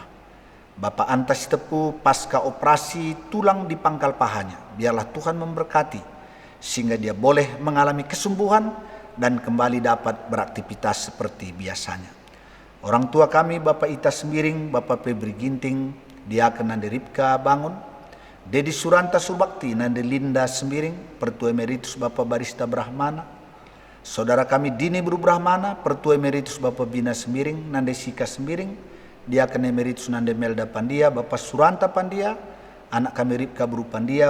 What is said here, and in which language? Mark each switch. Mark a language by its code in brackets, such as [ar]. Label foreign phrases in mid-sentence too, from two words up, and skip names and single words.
[id] Bapak Antas Tepu, pasca operasi tulang di pangkal pahanya, biarlah Tuhan memberkati, sehingga dia boleh mengalami kesembuhan dan kembali dapat beraktivitas seperti biasanya. Orang tua kami, Bapak Ita Sembiring, Bapak Febri Ginting, Diaken Nande Ripka Bangun, Dedi Suranta Surbakti, Nande Linda Sembiring, Pertua Emeritus Bapak Barista Brahmana, saudara kami Dini Bru Brahmana, Pertua Emeritus Bapak Bina Sembiring, Nande Sika Sembiring, Diaken Emeritus Nande Melda Pandia, Bapak Suranta Pandia, anak kami Ripka Bru Pandia,